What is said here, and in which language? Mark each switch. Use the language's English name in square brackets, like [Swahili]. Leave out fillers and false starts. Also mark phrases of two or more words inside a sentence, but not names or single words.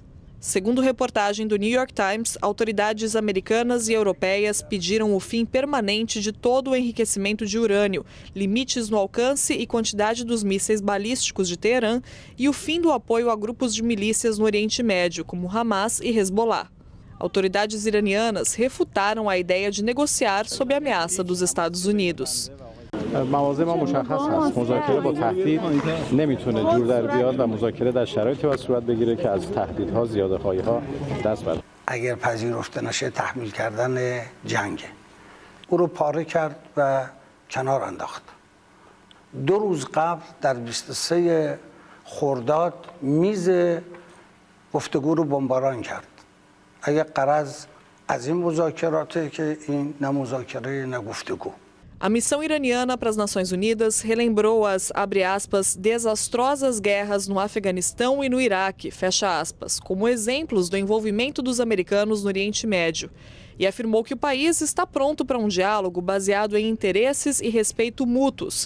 [Portuguese] Segundo reportagem do New York Times, autoridades americanas e europeias pediram o fim permanente de todo o enriquecimento de urânio, limites no alcance e quantidade dos mísseis balísticos de Teherã e o fim do apoio a grupos de milícias no Oriente Médio, como Hamas e Hezbollah. Autoridades iranianas refutaram a ideia de negociar sob a ameaça dos Estados Unidos. [Persian] مواضع ما مشخص هست. مذاکره با تهدید نمیتونه جور در بیاد و مذاکره در شرایطی باید صورت بگیره که از تهدیدها زیاده‌خواهی‌ها دست برداره. اگر پذیرفته نشه تحمیل کردن جنگ. او رو پاره کرد و کنار انداخت. 2 روز قبل در 23 خرداد میز گفتگو رو بمباران کرد. اگر غرض از این مذاکراته که این نه مذاکره نه گفتگو. [Portuguese] A missão iraniana para as Nações Unidas relembrou as, abre aspas, desastrosas guerras no Afeganistão e no Iraque, fecha aspas, como exemplos do envolvimento dos americanos no Oriente Médio. E afirmou que o país está pronto para um diálogo baseado em interesses e respeito mútuos.